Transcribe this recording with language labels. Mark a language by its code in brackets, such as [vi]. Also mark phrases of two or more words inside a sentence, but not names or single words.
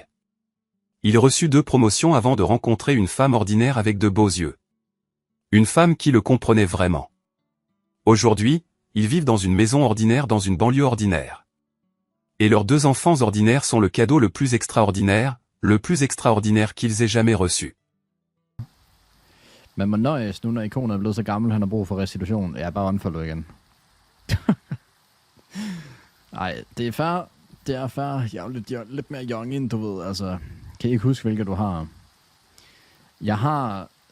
[fr] Il reçut 2 promotions avant de rencontrer une femme ordinaire avec de beaux yeux. Une femme qui le comprenait vraiment. Aujourd'hui, ils vivent dans une maison ordinaire dans une banlieue ordinaire. Et leurs 2 enfants ordinaires sont le cadeau le plus extraordinaire qu'ils aient jamais reçu. [da] Men man nøjes nu, når ikonet er blevet så gammel, han har brug for restitution. Jeg er bare unfollow igen. Nej, det er fair. Det er fair. Jeg er lidt mere young end, du ved. Altså, kan I ikke huske, hvilke du har? Jeg har...